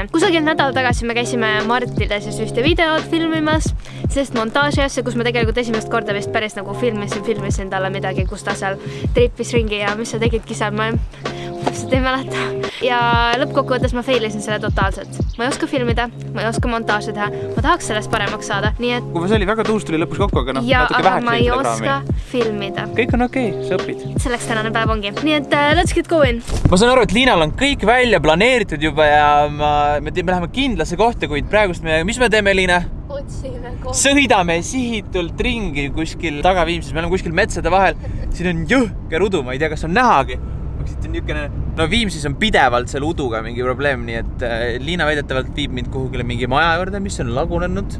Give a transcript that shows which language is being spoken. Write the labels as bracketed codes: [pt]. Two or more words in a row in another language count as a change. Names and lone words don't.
[et] Kusagil nädal tagasi me käisime Martides ühte videot filmimas, sest montaaži asja, kus ma tegelikult esimest korda vist päris nagu filmisin talle midagi, kus ta seal trippis ringi ja mis sa tegidki seal, ma täpselt ei mäleta. Ja lõppkokkuvõttes ma failisin selle totaalselt. Ma ei oska filmida, ma ei oska montaaži teha, ma tahaks sellest paremaks saada, nii et... Kui see oli väga tuus, tuli lõpus kokku, aga ja, aga ma ei oska filmida. Kõik on okei, sa õpid. Selleks tänane päev ongi. Nii et [en] let's get going. [et] Ma saan aru, et Liinal on kõik välja planeeritud juba ja me läheme kindlasse kohta, kuid praegust mis me teeme, Liina? Otsime kohta. Sõidame sihitult ringi kuskil Taga-Viimsis, me oleme kuskil metsade vahel. Siin on jõhker udu, ma ei tea, kas on nähagi. No Viimsis on pidevalt seal uduga mingi probleem, nii et Liina väidetavalt viib mind kuhugile mingi maja juurde, mis on lagunenud.